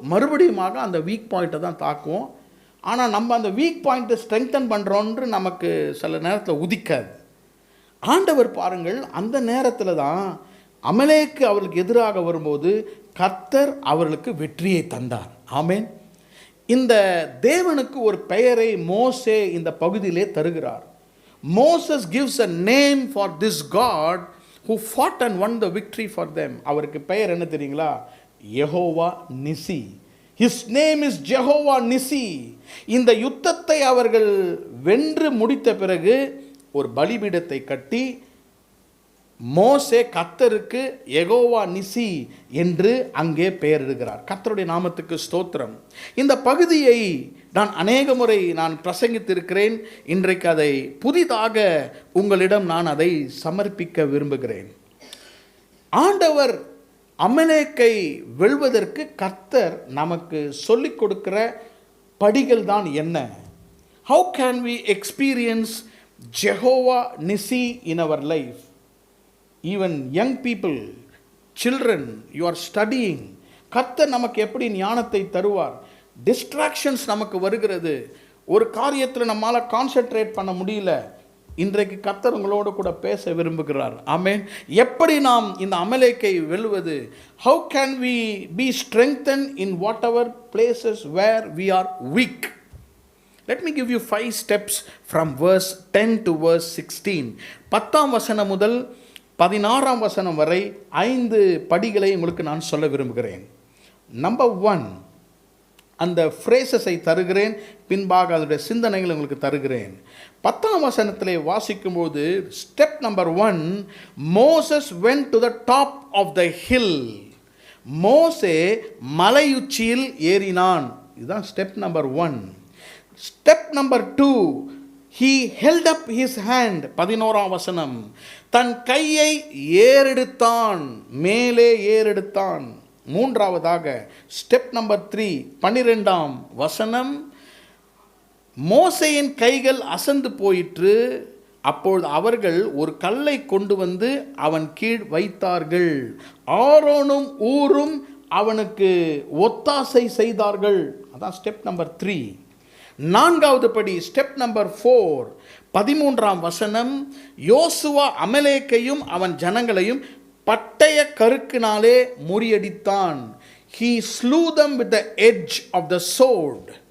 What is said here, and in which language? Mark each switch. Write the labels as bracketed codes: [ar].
[ta] மறுபடியுமாக அந்த வீக் பாயிண்ட்டை தான் தாக்குவோம். ஆனால் நம்ம அந்த வீக் பாயிண்ட்டை ஸ்ட்ரெங்தன் பண்ணுறோன்று நமக்கு சில நேரத்தில் உதிக்காது. ஆண்டவர் பாருங்கள், அந்த நேரத்தில் தான் அமலேக்கு அவர்களுக்கு எதிராக வரும்போது கர்த்தர் அவர்களுக்கு வெற்றியை தந்தார். ஆமென். இந்த தேவனுக்கு ஒரு பெயரை மோசே இந்த பகுதியிலே தருகிறார். [en] Moses gives a name for this God who fought and won the victory for them. [ta] அவருக்கு பெயர் என்ன தெரியுங்களா? Jehovah நிசி. [en] His name is Jehovah Nissi. [ta] இந்த யுத்தத்தை அவர்கள் வென்று முடித்த பிறகு ஒரு பலிபீடத்தை கட்டி மோசே கர்த்தருக்கு யெகோவா நிசி என்று அங்கே பெயரிடுகிறார். கர்த்தருடைய நாமத்துக்கு ஸ்தோத்திரம். இந்த பகுதியை நான் அநேக முறை பிரசங்கித்திருக்கிறேன். இன்றைக்கு அதை புதிதாக உங்களிடம் நான் அதை சமர்ப்பிக்க விரும்புகிறேன். ஆண்டவர் அமலேக்கை வெல்வதற்கு கர்த்தர் நமக்கு சொல்லிக் கொடுக்கிற படிகள் தான் என்ன? [en] How can we experience Jehovah Nissi in our life? Even young people, children, you are studying. [ta] கர்த்தர் நமக்கு எப்படி ஞானத்தை தருவார்? டிஸ்ட்ராக்ஷன்ஸ் நமக்கு வருகிறது, ஒரு காரியத்தில் நம்மால் கான்சென்ட்ரேட் பண்ண முடியல. இன்றைக்கு கர்த்தர் உங்களோடு கூட பேச விரும்புகிறார். ஆமென். எப்படி நாம் இந்த அமலேக்கை வெல்வது? [en] How can we be strengthened in whatever places where we are weak? Let me give you 5 steps from verse 10 to verse 16. [ta] 10ஆம் வசனம் முதல் 16ஆம் வசனம் வரை 5 படிகளை உங்களுக்கு நான் சொல்ல விரும்புகிறேன். நம்பர் 1, அந்த ஃப்ரேசஸை தருகிறேன், பின்பாக அதனுடைய சிந்தனைகளை உங்களுக்கு தருகிறேன். 10ஆம் வசனத்திலே வாசிக்கும்போது, [en] Step number 1, Moses went to the top of the hill. [ta] மோசே மலையுச்சியில் ஏறினான். இதுதான் step number 1. [en] Step number 2, he held up his hand. [ta] 11ஆம் வசனம், தன் கையை ஏறெடுத்தான், மேலே ஏறெடுத்தான். மூன்றாவதாக ஸ்டெப் நம்பர் 3, 12ஆம் வசனம், மோசேயின் கைகள் அசந்து போயிற்று, அப்பொழுது அவர்கள் ஒரு கல்லை கொண்டு வந்து அவன் கீழ் வைத்தார்கள், ஆரோனும் ஊரும் அவனுக்கு ஒத்தாசை செய்தார்கள். அதான் ஸ்டெப் நம்பர் 3. நான்காவது படி ஸ்டெப் நம்பர் 4, 13ஆம் வசனம், யோசுவா அமலேக்கையும் அவன் ஜனங்களையும் பட்டய கருக்கினாலே முறியடித்தான். [en] He slew them with the edge of the sword.